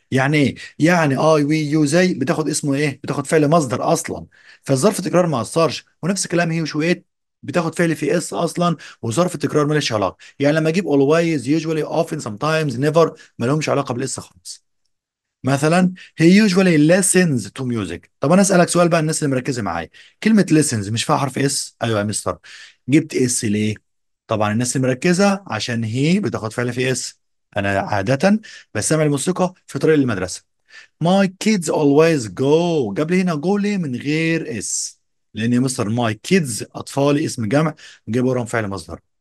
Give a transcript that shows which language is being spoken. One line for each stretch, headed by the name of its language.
Arabic: يعني ايه؟ يعني اي وي يو زي بتاخد اسمه ايه؟ بتاخد فعل مصدر اصلا، فالظرف التكرار ما اثرش. ونفس الكلام هي وشويت بتاخد فعل في اس اصلا، وظرف التكرار مالش علاقه. يعني لما اجيب
English: always usually often sometimes never
Arabic: ما لهمش علاقه بالاس خالص.
English: مثلا he usually listens to music.
Arabic: طب انا اسالك سؤال بقى، الناس اللي مركزه معايا، كلمه listens مش فيها حرف اس؟ ايوه يا مستر. جبت اس ليه؟ طبعا الناس اللي مركزه عشان هي بتاخد فعل في اس. انا عاده بستمع الموسيقى في طريق المدرسه.
English: my kids always go،
Arabic: جاب لي هنا go ليه من غير اس؟ لان يا مستر
English: my kids
Arabic: اطفالي اسم جمع، جايب وراهم فعل مصدر.